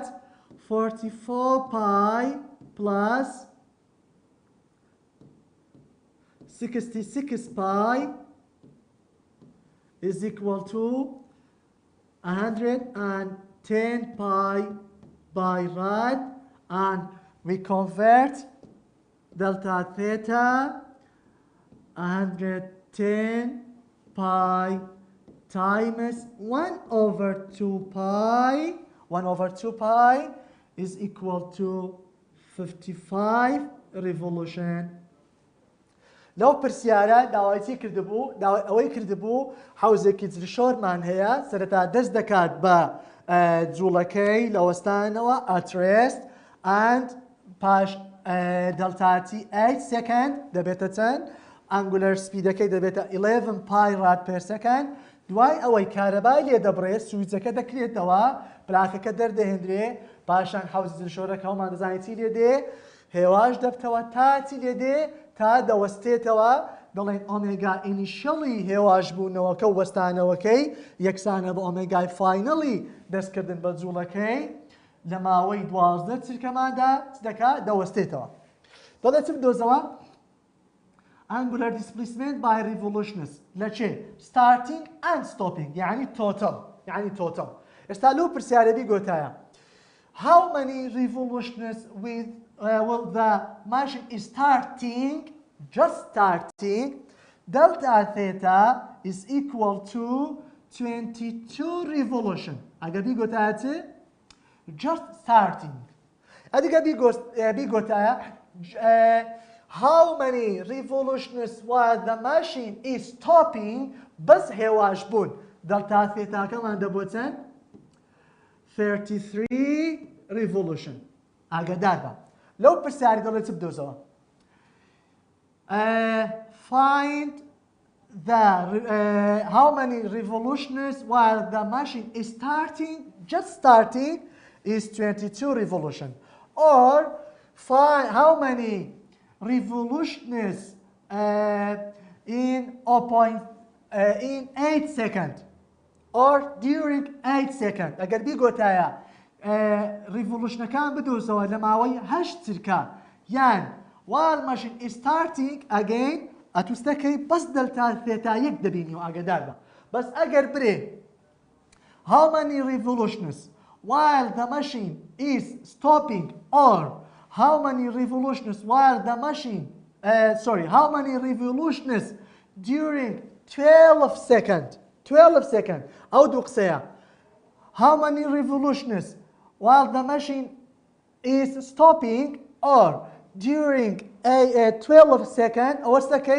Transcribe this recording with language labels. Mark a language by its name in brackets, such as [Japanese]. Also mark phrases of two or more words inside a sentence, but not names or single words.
[English] 44 pi plus 66 pi is equal to 110 pi by rad, and we convert delta theta 110 pi times 1 over 2 pi. 1 over 2 pi is equal to 55 revolution. [Central Kurdish] لەو پرسیارە داوایەتی کردبوو ئەوەی کردبوو حوزێکی جلشۆرمان هەیە سەرەتا دەست دەکات بە جوڵەکەی لە وەستانەوە [English] at rest and [Central Kurdish] پاش دەلتاتی 8 second دەبێتە چەند [English] angular speedەکەی [Central Kurdish] دەبێتە 11 pi rad per second دوای ئەوەی کارەبای لێ دەبڕێت سویچەکە دەکرێتەوە پلاکەکە دەردەهێنرێ پاشان حوزی جلشۆرەکە هەڵمان دەزانێت چی لێ دێ هێواش دەبتەوە تا چی لێ دێ تا دەوەستێتەوە دەڵێن [English] omega initial [Central Kurdish] هێواش بوونەوەکە و وەستانەوەکەی یەکسانە بە [English] omega final [Central Kurdish] دەستکردن بە جوڵەکەی لە ماوەی 12 چرکەماندا دەکات دەوەستێتەوە دەڵێت چ بدۆزەوە [English] angular displacement by revolutions [Central Kurdish] لە چێ [English] starting and stopping یعنی total [Central Kurdish] ئێستا لەو پرسیارەبی گۆتایە [English] how many revolutions with well, the machine is just starting, delta theta is equal to 22 revolution. Again, just starting. [Central Kurdish] ئەدیگە بیگۆتایە [English] how many revolutions while the machine is stopping [Central Kurdish] بەس هێواش بوون دەڵتا ثێتاکەمان دەبۆ چەند 33 revolution ئاگادار بە لەو پرسیاری دەڵێت چ بدۆزەوە [English] find the how many revolutions while the machine is just starting is 22 revolution or find how many revolutions in 8 seconds or during 8 seconds [Central Kurdish] ئەگەر بیگۆتایە revolutionەکان بدۆزەوە لە ماوەی 8 چرکە یان [English] while machine is starting again [Central Kurdish] ئەتوستەکەی بەس دەلتا ثێتا یەک دەبینیەوە ئاگادار بە بەس ئەگەر برێ [English] how many revolutions while the machine is stopping or how many revolutions while the machine how many revolutions during 12 seconds [Central Kurdish] ئەو دوو قسەیە [English] how many revolutions while the machine is stopping or during 12 seconds ئەوەستەکەی